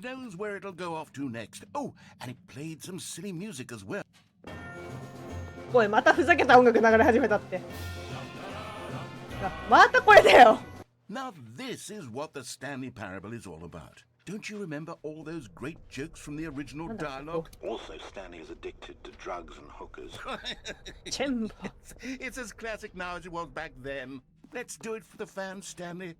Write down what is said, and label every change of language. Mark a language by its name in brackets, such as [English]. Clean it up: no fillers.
[English] Who knows where it'll go off to next? Oh, and it played some silly music as well. [Japanese] おい、またふざけた音楽流れ始めたって。またこれだよ。 [English] Now this is what the Stanley Parable is all about. Don't you remember all those great jokes from the original dialogue? Also, Stanley is addicted to drugs and hookers. [Japanese] チェンバ。 [English] It's as classic now as it was back then. Let's do it for the fans, Stanley.